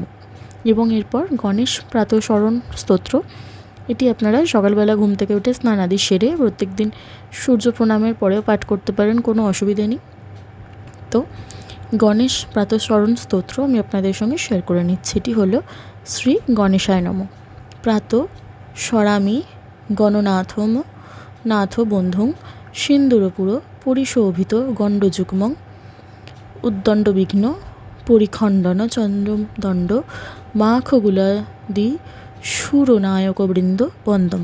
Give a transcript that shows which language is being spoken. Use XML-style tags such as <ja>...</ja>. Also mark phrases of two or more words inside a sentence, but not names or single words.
<bn>এবং এরপর গণেশ প্রাতঃস্মরণ স্তোত্র, এটি আপনারা সকালবেলা ঘুম থেকে উঠে স্নানাদি সেরে প্রত্যেক দিন সূর্য প্রণামের পরেও পাঠ করতে পারেন, কোনো অসুবিধা নেই। তো গণেশ প্রাতঃস্মরণ স্তোত্র আমি আপনাদের সঙ্গে শেয়ার করে নিচ্ছি। এটি হলো</bn> <sa>শ্রী গণেশায় নমঃ। প্রাতঃ স্মরামি গণনাথম নাথ বন্ধুং সিন্দুরপুর পরিশোভিত গণ্ডযুগ্মং উদ্দণ্ডবিঘ্ন পরিখণ্ডন চন্দ্রদণ্ড মাখগুলাদি সুরনায়কবৃন্দ বন্দম।</sa>